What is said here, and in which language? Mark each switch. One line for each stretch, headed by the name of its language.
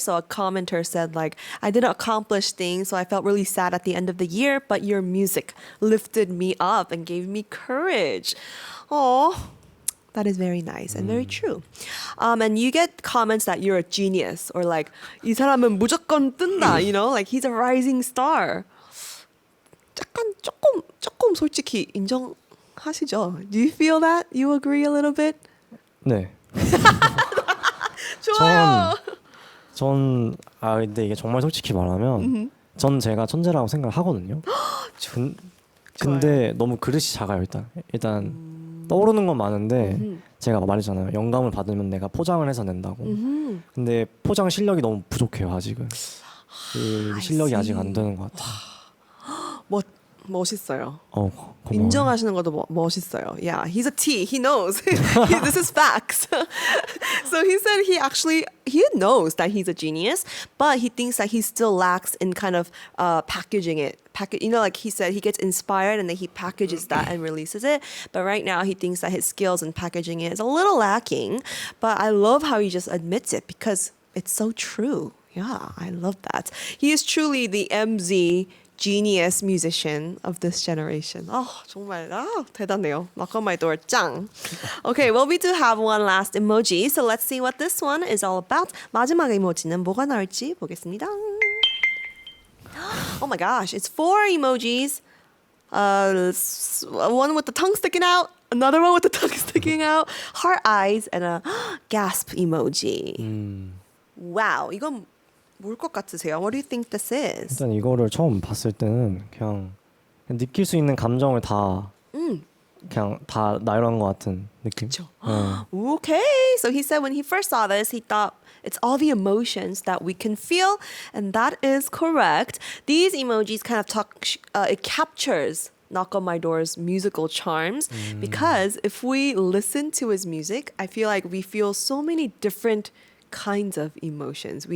English: So a commenter said, like, I didn't accomplish things, so I felt really sad at the end of the year, but your music lifted me up and gave me courage. Oh, that is very nice and very true. And you get comments that you're a genius or like,
Korean: 이 사람은 무조건 뜬다,
English: like he's a rising star.
Korean: 약간 조금 솔직히 인정하시죠?
English: Do you feel that? You agree a little bit?
Korean: 네. 좋아요. 근데 이게 정말 솔직히 말하면 전 제가 천재라고 생각을 하거든요. 근데 너무 그릇이 작아요. 일단 떠오르는 건 많은데 제가 말했잖아요. 영감을 받으면 내가 포장을 해서 낸다고. 근데 포장 실력이 너무 부족해요. 아직은. 그 실력이 아직 안 되는 것 같아요. 멋있어요. 고마워요. 인정하시는 것도 멋있어요.
English: Yeah, he's a T. He knows. This is facts. So he said he knows that he's a genius, but he thinks that he still lacks in kind of packaging it. Like he said, he gets inspired and then he packages that and releases it. But right now, he thinks that his skills in packaging it is a little lacking. But I love how he just admits it because it's so true. Yeah, I love that. He is truly the MZ genius musician of this generation.
Korean: 정말 대단해요. KNOCKONMYDOOR 짱.
English: Okay, well we do have one last emoji, so let's see what this one is all about.
Korean: 마지막 이모지는 뭐가 나올지 보겠습니다.
English: Oh my gosh, it's 4 emojis. One with the tongue sticking out, another one with the tongue sticking out, heart eyes, and a gasp emoji.
Korean: Wow, 이건 뭘 것 같으세요?
English: What do you think this is?
Korean: 일단 이거를 처음 봤을 때는 그냥 느낄 수 있는 감정을 다 그냥 다 나열한 것 같은 느낌. 그렇죠.
English: Okay, so he said when he first saw this, he thought it's all the emotions that we can feel, and that is correct. These emojis kind of it captures KNOCKONMYDOOR's musical charms because if we listen to his music, I feel like we feel so many different kinds of emotions.